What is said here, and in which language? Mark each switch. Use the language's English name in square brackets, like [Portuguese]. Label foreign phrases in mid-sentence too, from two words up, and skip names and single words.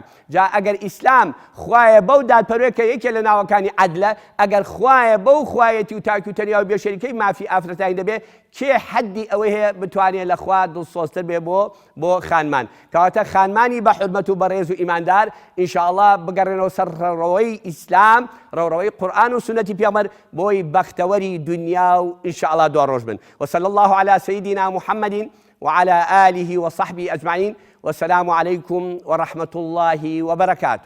[Central Kurdish] جا ئەگەر ئیسلام خوایە بەو دادپەروەرە کە یەکێ لە ناوەکانی عەدلە ئەگەر خوایە بەو خوایەتی و تاکی و تەنیا و بێشەریکەی مافی ئافرەتانی دەبێ کێ حەدی ئەوەی هەیە بتوانێت لە خوا دڵسۆزتر بێ بۆ خانمان. کەواتە خانمانی بە حورمەت و بەڕێز و ئیماندار ئینشاءالله بگەڕێنەوە سەر ڕەوڕەوەی ئیسلام ڕەوڕەوەی قورئان و سنەتی پێغەمبەر بۆی بەختەوەری دنیا و ئینشاءالله دوا ڕۆژ بن. [Arabic] وصلى الله على سيدنا محمد وعلى آله وصحبه أجمعين والسلام عليكم ورحمة الله وبركاته.